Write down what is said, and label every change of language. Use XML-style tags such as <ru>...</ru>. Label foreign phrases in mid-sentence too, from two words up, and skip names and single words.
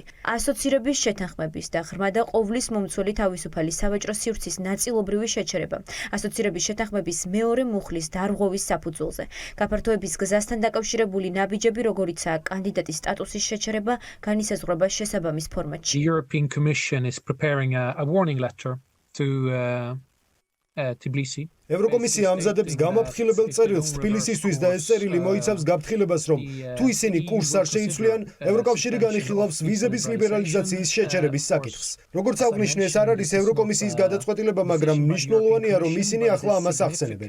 <ka>ასოცირების შეთანხმების და ღრმა და ყოვლის მომცველი თავისუფალი სავაჭრო სივრცის ნაწილობრივი შეჩერება. ასოცირების შეთანხმების მეორე მუხლის დარღვევის საფუძველზე. გაფართოების გზასთან დაკავშირებული ნაბიჯები, როგორიცაა კანდიდატის სტატუსის შეჩერება, განისაზღვრება შესაბამის ფორმატში.</ka> <en>The European Commission is preparing a warning letter to Tbilisi.</en> <ka>ევროკომისია ამზადებს გამაფრთხილებელ წერილს თბილისისთვის და ეს წერილი მოიცავს გაფრთხილებას, რომ თუ ისინი კურსს არ შეიცვლიან, ევროკავშირი განიხილავს ვიზების ლიბერალიზაციის შეჩერების საკითხს. როგორც აღნიშნე, ეს არ არის ევროკომისიის გადაწყვეტილება, მაგრამ მნიშვნელოვანია, რომ ისინი ახლა ამას ახსენებენ.</ka>